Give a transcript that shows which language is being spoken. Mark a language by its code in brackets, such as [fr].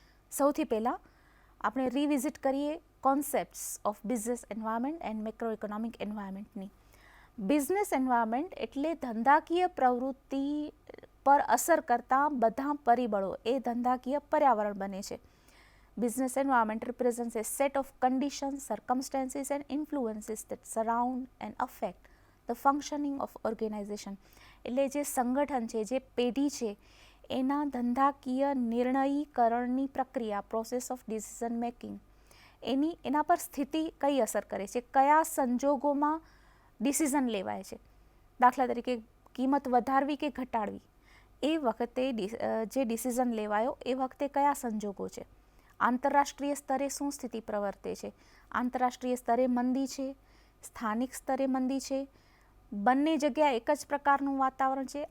[gu] સૌથી પહેલાં આપણે રિવિઝિટ કરીએ [en] Concepts of business environment and macro economic એન્વાયરમેન્ટની. [gu] Business environment એટલે ધંધાકીય પ્રવૃત્તિ પર અસર કરતા બધા પરિબળો એ ધંધાકીય પર્યાવરણ બને છે. [en] Business environment represents a set of conditions, circumstances and influences that surround and affect the functioning of organization. [gu] એટલે જે સંગઠન છે, જે પેઢી છે, એના ધંધાકીય નિર્ણયીકરણની પ્રક્રિયા, [en] process of decision making, [gu] એના પર સ્થિતિ કઈ અસર કરે છે, કયા સંજોગોમાં ડિસિઝન લેવાય છે. દાખલા તરીકે કિંમત વધારવી કે ઘટાડવી, એ વખતે જે ડિસિઝન લેવાયો એ વખતે કયા સંજોગો છે, આંતરરાષ્ટ્રીય સ્તરે શું સ્થિતિ પ્રવર્તે છે, આંતરરાષ્ટ્રીય સ્તરે મંદી છે, સ્થાનિક સ્તરે મંદી છે, બંને જગ્યાએ એક જ પ્રકારનું વાતાવરણ છે.